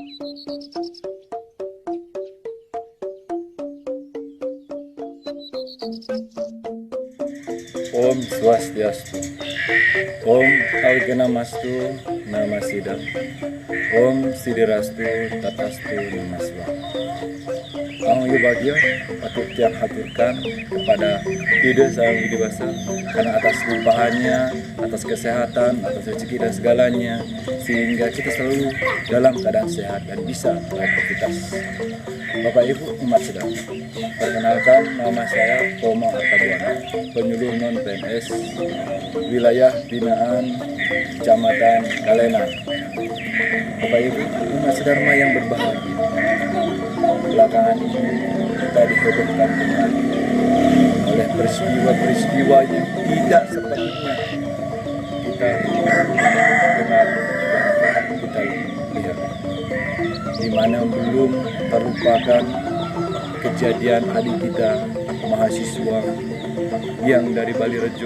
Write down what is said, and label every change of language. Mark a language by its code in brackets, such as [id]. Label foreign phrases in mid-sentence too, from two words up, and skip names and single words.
[sa] Om Swastiastu. Om Algenamastu Namasidam. Om Sidirastu Tatastu Namaswa. [id] Ang bagyo patut tiang haturkan kepada Ide Sang Widibasa karena atas limpahannya, atas kesehatan, atas rezeki dan segalanya, sehingga kita selalu dalam keadaan sehat dan bisa beraktivitas. Bapak Ibu umat sedang, perkenalkan nama saya Koma Artabuana, penyuluh non-PNS wilayah binaan Kecamatan Galenan. Bapak Ibu umat sedharma yang berbahagia, belakangan ini kita dihebohkan kembali oleh peristiwa-peristiwa yang tidak sepatutnya kita dengar, kita lihat, di mana belum terlupakan kejadian adik kita mahasiswa yang dari Bali Rejo.